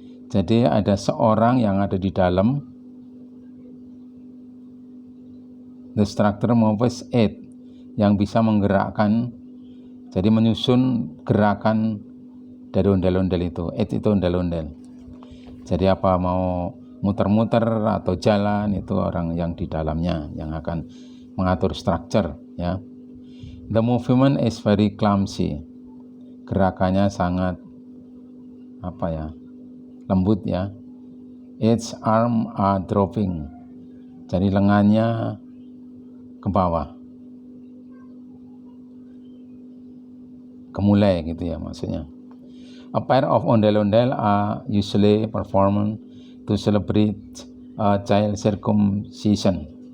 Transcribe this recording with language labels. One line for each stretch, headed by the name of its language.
Indonesian: Jadi ada seorang yang ada di dalam,
English: the structure moves it,
Indonesian: yang bisa menggerakkan, jadi menyusun gerakan dari ondel-ondel itu. It itu ondel-ondel. Jadi apa mau muter-muter atau jalan, itu orang yang di dalamnya yang akan mengatur structure ya.
English: The movement is very clumsy.
Indonesian: Gerakannya sangat lembut ya.
English: Its arm are dropping.
Indonesian: Jadi lengannya ke bawah, kemulai gitu ya maksudnya.
English: A pair of ondel-ondel are usually performed to celebrate a child circumcision.